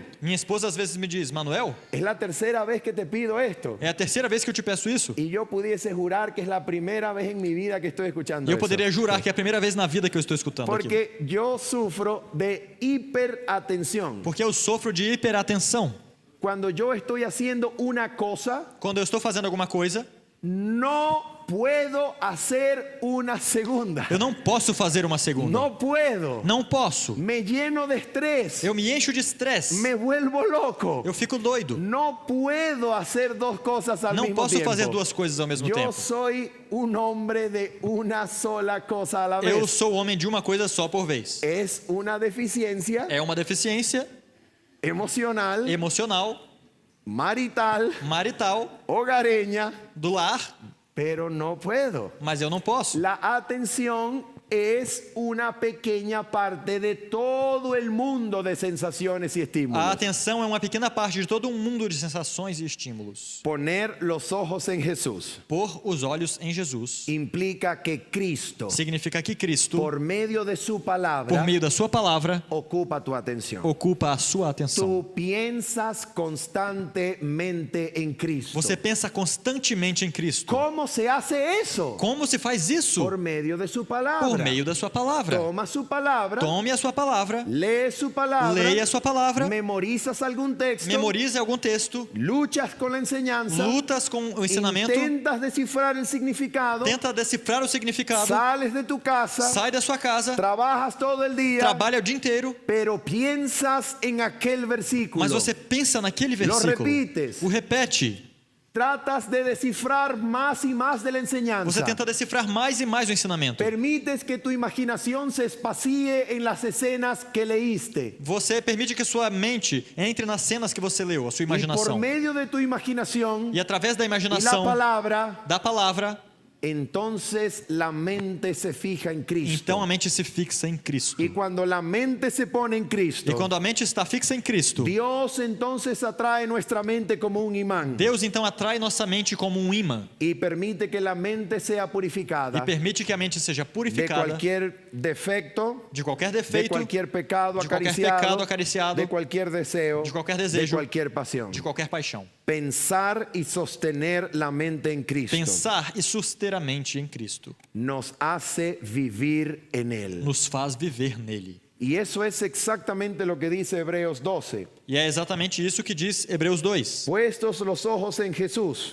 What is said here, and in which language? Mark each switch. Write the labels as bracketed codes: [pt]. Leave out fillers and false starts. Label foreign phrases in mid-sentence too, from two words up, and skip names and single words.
[pt] Minha esposa às vezes me diz: Manuel, [es] es la tercera vez que te pido esto. [pt] é a terceira vez que eu te peço isso. [es] Y yo pudiese jurar que es la primera vez en mi vida que estoy escuchando [pt] E eu [es] eso. [pt] poderia jurar que é a primeira vez na vida que eu estou escutando aquilo. [es] Porque yo sufro de hiperatención. [pt] Porque eu sofro de hiperatenção. [es] Cuando yo estoy haciendo una cosa, [pt] Quando eu estou fazendo alguma coisa, [es] no puedo hacer una segunda. [pt] eu não posso fazer uma segunda. [es] No puedo. [pt] Não posso. [es] Me lleno de estrés. [pt] Eu me encho de estresse. [es] Me vuelvo loco. [pt] Eu fico doido. [es] No puedo hacer dos cosas al [pt] Não [es] mismo [pt] posso [es] tiempo. [pt] fazer duas coisas ao mesmo [es] Yo [pt] tempo. [es] soy un hombre de una sola cosa a la vez. [pt] Eu sou homem de uma coisa só por vez. [es] Es una deficiencia [pt] É uma deficiência [es] emocional, [pt] emocional, [es] marital, [pt] marital, [es] hogareña, [pt] do lar, [es] pero no puedo. [pt] mas eu não posso. [es] La atención es una pequeña parte de todo el mundo de sensaciones y estímulos. [pt] A atenção é uma pequena parte de todo um mundo de sensações e estímulos. [es] Poner los ojos en Jesús [pt] Pôr os olhos em Jesus [es] implica que Cristo, [pt] significa que Cristo, [es] por medio de su [pt] por [es] palabra, [pt] meio da sua palavra, [es] ocupa tu atención. [pt] ocupa a sua atenção. [es] Tú piensas constantemente en Cristo. [pt] Você pensa constantemente em Cristo. [es] ¿Cómo se hace eso? [pt] Como se faz isso? [es] Por medio de su palabra. [pt] Por [es] palabra. [pt] meio da sua palavra. [es] Toma su palabra, [pt] Tome a sua palavra, [es] lee su palabra, [pt] leia a sua palavra, [es] memorizas algún texto, [pt] memorize algum texto, [es] luchas con la enseñanza, [pt] lutas com o ensinamento, [es] intentas descifrar el significado, [pt] tenta decifrar o significado, [es] sales de tu casa, [pt] sai da sua casa, [es] trabajas todo el día, [pt] trabalha o dia inteiro, [es] pero piensas en aquel versículo. [pt] mas você pensa naquele [es] Lo [pt] versículo, [es] repites. [pt] o repete, [es] Tratas de descifrar más y más de la enseñanza. [pt] você tenta decifrar mais e mais o ensinamento. [es] Permites que tu imaginación se espacie en las escenas que leíste. [pt] Você permite que sua mente entre nas cenas que você leu, a sua [es] Y por [pt] imaginação. [es] medio de tu imaginación [pt] E através da [es] y la [pt] imaginação, [es] palabra, [pt] da palavra, [es] entonces la mente se fija en Cristo. [pt] então a mente se fixa em Cristo. [es] Y cuando la mente se pone en Cristo, [pt] E quando a mente está fixa em Cristo, [es] Dios entonces atrae nuestra mente como un imán [pt] Deus então atrai nossa mente como um imã [es] y permite que la mente sea [pt] e [es] purificada [pt] permite que a mente seja [es] de [pt] purificada [es] cualquier defecto, [pt] de qualquer [es] de [pt] defeito, [es] cualquier pecado [pt] de qualquer [es] acariciado, [pt] pecado acariciado, [es] de cualquier deseo, [pt] de qualquer [es] de [pt] desejo, [es] cualquier pasión. [pt] de qualquer paixão. [es] Pensar y sostener la mente en Cristo [pt] Pensar e suster a mente em Cristo [es] nos hace vivir en Él. [pt] nos faz viver nele. [es] Y eso es exactamente lo que dice Hebreos 12. [pt] E é exatamente isso que diz Hebreus 2. [es] Puestos los ojos en Jesús,